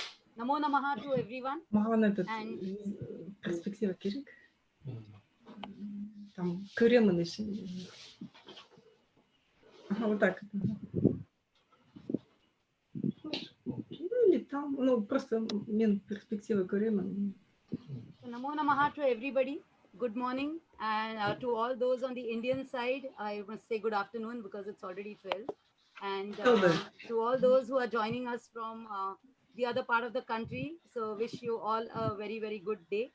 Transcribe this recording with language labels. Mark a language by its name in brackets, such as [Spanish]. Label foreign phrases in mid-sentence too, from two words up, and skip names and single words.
[English] Namo Namaha to everyone. [Kazakh] Маған этот [English] And [Kazakh] перспектива керек. Там көремін ішінде. [Russian] Ага, вот так. Ну, или там, ну, просто [Kazakh] мен перспектива көремін. [English] so Namo Namaha to everybody. Good morning. And to all those on the Indian side, I must say good afternoon because it's already 12. And to all those who are joining us from the other part of the country, so wish you all a very, very good day.